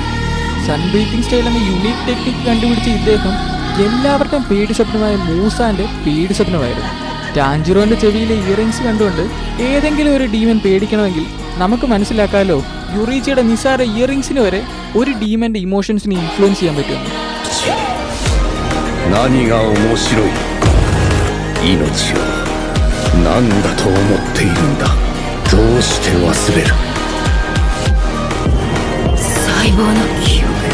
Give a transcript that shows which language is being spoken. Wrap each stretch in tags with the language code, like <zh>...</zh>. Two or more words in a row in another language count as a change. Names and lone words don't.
<ml>സൺ ബ്രീത്തിങ് സ്റ്റൈൽ എന്ന</ml> <en>unique technique</en> <ml>കണ്ടുപിടിച്ച ഇദ്ദേഹം എല്ലാവരുടെയും പേടി സ്വപ്നമായ മൂസാന്റെ പേടി സ്വപ്നമായിരുന്നു. ടാഞ്ചിറോന്റെ ചെവിയിലെ ഇയറിങ്സ് കണ്ടുകൊണ്ട് ഏതെങ്കിലും ഒരു ഡീമൻ പേടിക്കണമെങ്കിൽ നമുക്ക് മനസ്സിലാക്കാമല്ലോ യൊറിച്ചിയുടെ നിസാര ഇയറിങ്സിന് വരെ ഒരു ഡീമന്റെ ഇമോഷൻസിനെ ഇൻഫ്ലുവൻസ് ചെയ്യാൻ പറ്റുമെന്ന്.</ml> <ja>何が面白い？命を何だと思っているんだ。どうして忘れる？細胞の記憶。</ja>